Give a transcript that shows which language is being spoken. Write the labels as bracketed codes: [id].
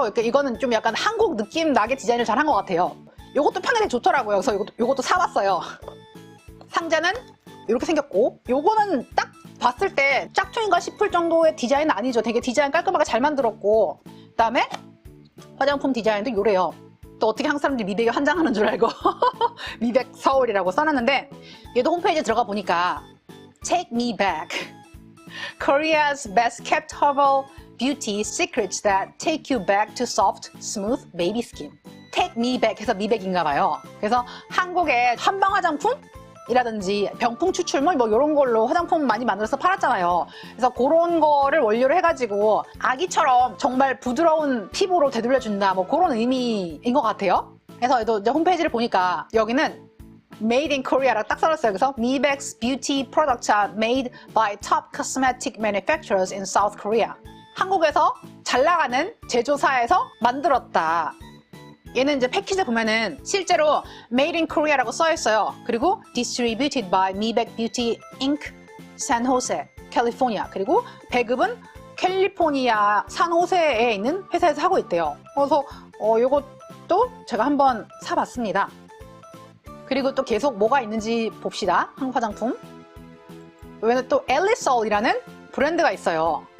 [ko] 그러니까 이거는 좀 약간 한국 느낌 나게 디자인을 잘 한 것 같아요. 이것도 평이 좋더라고요. 그래서 이것도 사봤어요. 상자는 이렇게 생겼고, 요거는 딱 봤을 때 짝퉁인가 싶을 정도의 디자인은 아니죠. 되게 디자인 깔끔하게 잘 만들었고, 그 다음에 화장품 디자인도 요래요. 또 어떻게 한국 사람들이 미백에 환장하는 줄 알고 미백 서울이라고 써놨는데, 얘도 홈페이지에 들어가 보니까 [en] Take me back, Korea's best kept herbal beauty secrets that take you back to soft, smooth baby skin. Take me back [ko] 해서 미백인가 봐요. 그래서 한국의 한방 화장품이라든지 병풍 추출물 뭐 이런 걸로 화장품 많이 만들어서 팔았잖아요. 그래서 그런 거를 원료로 해가지고 아기처럼 정말 부드러운 피부로 되돌려준다, 뭐 그런 의미인 것 같아요. 그래서 이제 홈페이지를 보니까 여기는 Made in Korea라고 딱 써놨어요. [en] 그래서 미백's beauty products are made by top cosmetic manufacturers in South Korea. [ko] 한국에서 잘 나가는 제조사에서 만들었다. 얘는 이제 패키지 보면은 실제로 Made in Korea라고 써 있어요. [en] 그리고 Distributed by 미백 Beauty Inc. San Jose, California. [ko] 그리고 배급은 캘리포니아 산호세에 있는 회사에서 하고 있대요. 그래서 이것도 제가 한번 사봤습니다. 그리고 또 계속 뭐가 있는지 봅시다. 한국 화장품. 여기는 또 엘리솔이라는 브랜드가 있어요.